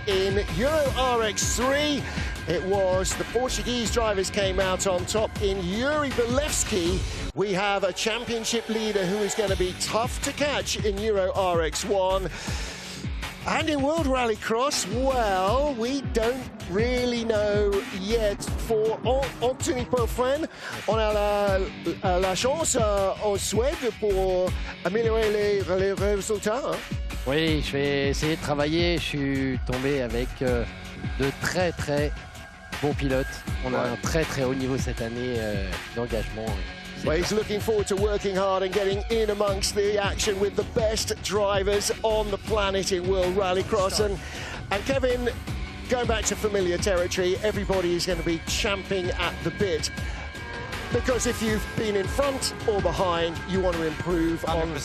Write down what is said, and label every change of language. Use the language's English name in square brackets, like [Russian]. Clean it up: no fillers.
[English] In Euro RX3, it was the Portuguese drivers came out on top. In Juri Belewski, we have a championship leader who is going to be tough to catch in Euro RX1. And in World Rallycross, well, we don't really know yet. For [French] Anthony Pelfren, on a la chance en Suède pour améliorer les résultats. Oui, je vais essayer de travailler. Je suis tombé avec de très bons pilotes. On a un très haut niveau cette année d'engagement. [English] Well, he's looking forward to working hard and getting in amongst the action with the best drivers on the planet in World Rallycross. And Kevin, going back to familiar territory, everybody is going to be champing at the bit. Because if you've been in front or behind, you want to improve 100%.